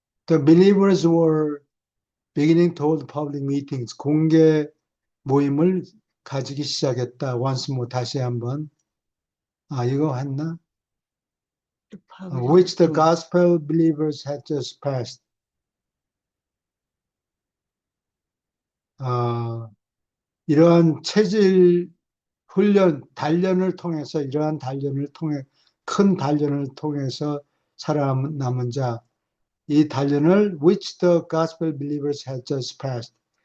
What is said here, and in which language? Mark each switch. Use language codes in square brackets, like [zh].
[en] The believers were beginning to hold public meetings. [ko] 공개 모임을 가지기 시작했다. [en] once more [ko] 다시 한번. 이거 했나? [en] public Which the meeting. gospel believers had just passed. [ko] 어, 이러한 체질 훈련, 단련을 통해서, 이러한 단련을 통해, 큰 단련을 통해서 살아남은 자, 이 단련을 [en] which the gospel believers had just passed.